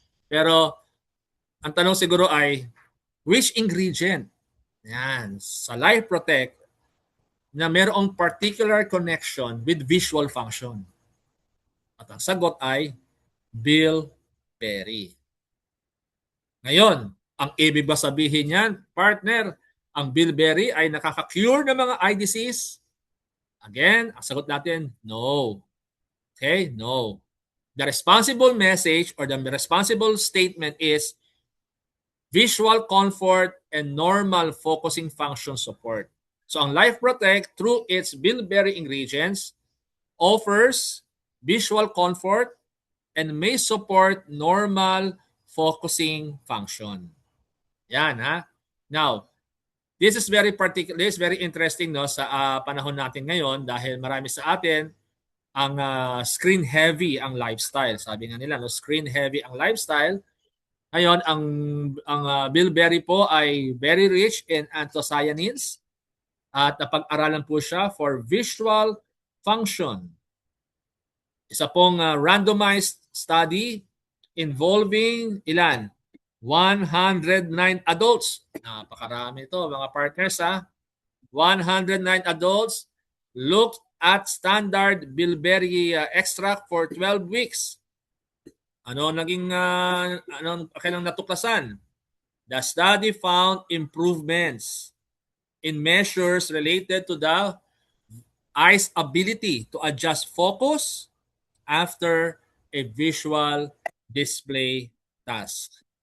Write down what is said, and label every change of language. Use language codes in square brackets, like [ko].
[tl] Pero ang tanong siguro ay, [en] which ingredient [tl] yan sa Life Protect na mayroong [en] particular connection with visual function? [tl] At ang sagot ay bilberry. Ngayon, ang ibig ba sabihin niyan, partner, ang bilberry ay nakaka-cure ng mga eye disease? Again, ang sagot natin, no. Okay, no. [en] The responsible message or the responsible statement is visual comfort and normal focusing function support. So ang Life Protect, through its bilberry ingredients, offers visual comfort and may support normal focusing function. [tl] Yan, ha? [en] Now, this is very particular, this is very interesting, [tl] no, sa panahon natin ngayon dahil marami sa atin ang screen heavy ang lifestyle. Sabi nga nila, no, screen heavy ang lifestyle. Ngayon, ang bilberry po ay [en] very rich in anthocyanins [tl] at napag-aralan po siya for visual function. Isa pong randomized study involving ilan? [en] 109 adults. [tl] Napakarami ito, mga partners, ha? [en] 109 adults looked at standard bilberry extract for 12 weeks. [tl] Ano naging kailang natuklasan? [en] The study found improvements in measures related to the eye's ability to adjust focus after a visual display task.